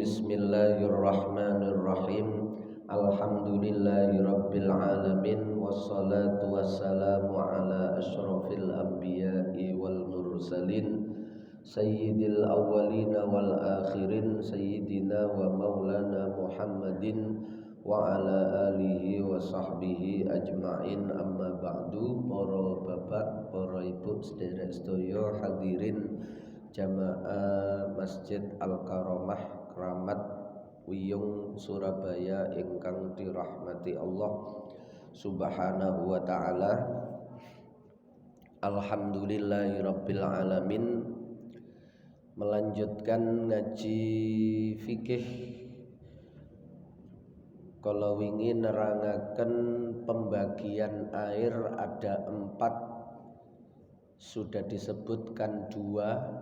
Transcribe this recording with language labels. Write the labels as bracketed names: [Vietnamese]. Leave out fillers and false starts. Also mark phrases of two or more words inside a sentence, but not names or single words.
[Arabic] بسم الله الرحمن الرحيم. الحمد لله رب العالمين والصلاة والسلام على أشرف الأنبياء والمرسلين سيد الأولين والآخرين سيدنا ومولانا محمد وعلى آله وصحبه أجمعين. أما بعد. [Javanese] Para bapak, para ibu, sedherek sedaya hadirin jamaah Masjid Al-Karomah Kramat Wiyung Surabaya ingkang dirahmati [Arabic] الله سبحانه وتعالى. الحمد لله رب العالمين. [Indonesian] Melanjutkan ngaji fikih. Kalau ingin nerangaken pembagian air ada 4, sudah disebutkan 2.